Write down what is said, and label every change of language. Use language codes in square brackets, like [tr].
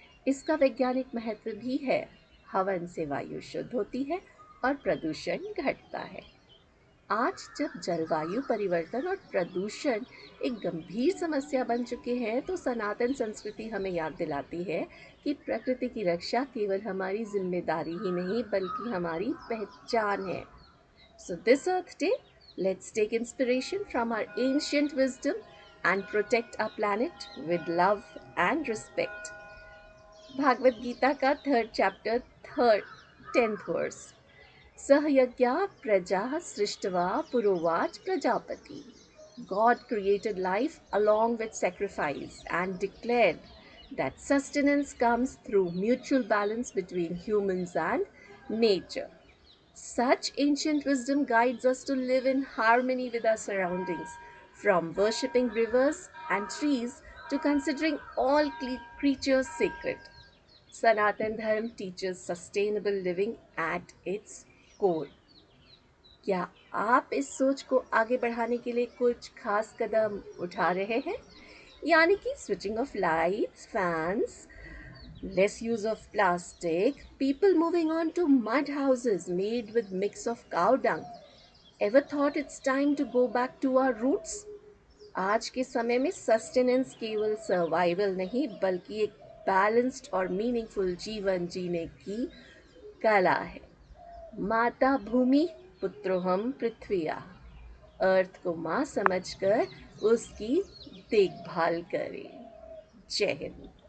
[hi] इसका वैज्ञानिक महत्व भी है। हवन से वायु शुद्ध होती है और प्रदूषण घटता है। आज जब जलवायु परिवर्तन और प्रदूषण एक गंभीर समस्या बन चुके हैं, तो सनातन संस्कृति हमें याद दिलाती है कि प्रकृति की रक्षा केवल हमारी जिम्मेदारी ही नहीं बल्कि हमारी पहचान है। [en] So this Earth Day, let's take inspiration from our ancient wisdom and protect our planet with love and respect. [hi] Bhagavat Gita का third chapter, third 10th verse. [sa] Sahyagya Praja Srishtva Purovac Prajapati. [en] God created life along with sacrifice and declared that sustenance comes through mutual balance between humans and nature. Such ancient wisdom guides us to live in harmony with our surroundings, from worshipping rivers and trees to considering all creatures sacred. Sanatan Dharma teaches sustainable living at its core. [hi] क्या आप इस सोच को आगे बढ़ाने के लिए कुछ खास कदम उठा रहे हैं? यानी कि [en] switching off lights, fans, less use of plastic, people moving on to mud houses made with mix of cow dung. Ever thought it's time to go back to our roots? [hi] आज के समय में सस्टेनेंस केवल survival नहीं बल्कि एक balanced और meaningful जीवन जीने की कला है। [sa] माता भूमि, पुत्रोहम पृथ्विया। [hi] अर्थ को माँ समझकर उसकी देखभाल करें। जय हिंद।